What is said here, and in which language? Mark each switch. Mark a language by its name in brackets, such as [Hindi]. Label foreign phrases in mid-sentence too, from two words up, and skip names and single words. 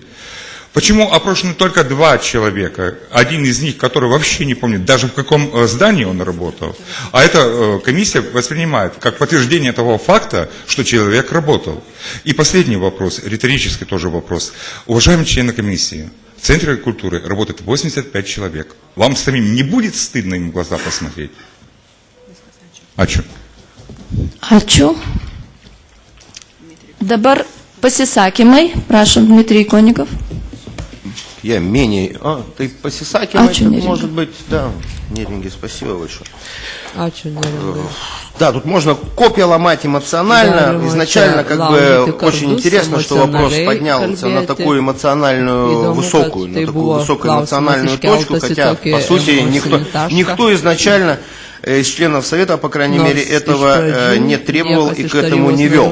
[Russian] Почему опрошены только 2 человека? Один из них, который вообще не помнит, даже в каком здании он работал. А эта комиссия воспринимает как подтверждение того факта, что человек работал. И последний вопрос, риторический тоже вопрос. Уважаемые члены комиссии, в Центре культуры работает 85 человек. Вам самим не будет стыдно им в глаза посмотреть? [Lithuanian] Ačiū. Ačiū. Dabar pasisakymai. Prašom, Dmitrij Konnikov. [Russian] Я менее... ты посисакиваешь, может быть, да. Неринги, спасибо большое. Да, тут можно копья ломать эмоционально. Изначально, как бы, очень интересно, что вопрос поднялся на такую эмоциональную высокую, на такую высокую эмоциональную точку, хотя, по сути, никто изначально из членов Совета, по крайней мере, этого не требовал и к этому не вел.